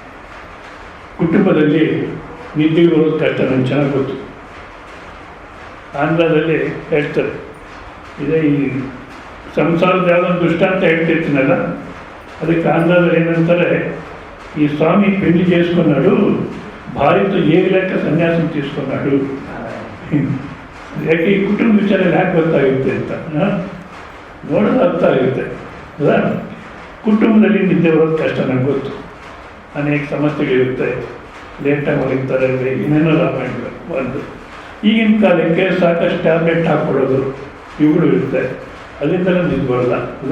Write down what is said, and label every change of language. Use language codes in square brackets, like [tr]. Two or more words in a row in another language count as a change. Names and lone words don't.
[kn] ಕುಟುಂಬದಲ್ಲಿ ನಿದ್ದೆಗೆ ಬರೋದು ಕಷ್ಟ ನನಗೆ ಚೆನ್ನಾಗಿ ಗೊತ್ತು. ಆಂಧ್ರದಲ್ಲಿ ಹೇಳ್ತಾರೆ, ಇದೇ ಈ ಸಂಸಾರದ ಯಾವುದೊಂದು ದೃಷ್ಟಾಂತ ಹೇಳ್ತಿರ್ತೀನಲ್ಲ, ಅದಕ್ಕೆ ಆಂಧ್ರದಲ್ಲಿ ಏನಂತಾರೆ, ಈ ಸ್ವಾಮಿ [te] పెళ్లి చేసుకున్నాడు, భార్యతో ఏగలేక సన్యాసం తీసుకున్నాడు. [kn] ಯಾಕೆ ಈ ಕುಟುಂಬ ವಿಚಾರ ಯಾಕೆ ಗೊತ್ತಾಗುತ್ತೆ ಅಂತ ನೋಡೋದು ಅರ್ಥ ಆಗುತ್ತೆ, ಅಲ್ಲ? ಕುಟುಂಬದಲ್ಲಿ ನಿದ್ದೆ ಬರೋದು ಕಷ್ಟ ನನಗೆ ಗೊತ್ತು. ಅನೇಕ ಸಮಸ್ಯೆಗಳಿರುತ್ತೆ, ಲೇಟಾಗಿ ಮಲಗ್ತಾರೆ, ಇನ್ನೇನೋ ರಾಮಾಯಣ ಒಂದು. ಈಗಿನ ಕಾಲಕ್ಕೆ ಸಾಕಷ್ಟು ಟ್ಯಾಬ್ಲೆಟ್ ಹಾಕ್ಕೊಡೋದು ಇವುಗಳು ಇರುತ್ತೆ, ಅದರಿಂದಲೇ ನಿದ್ದೆ ಬರೋಲ್ಲ, ಅಲ್ಲ?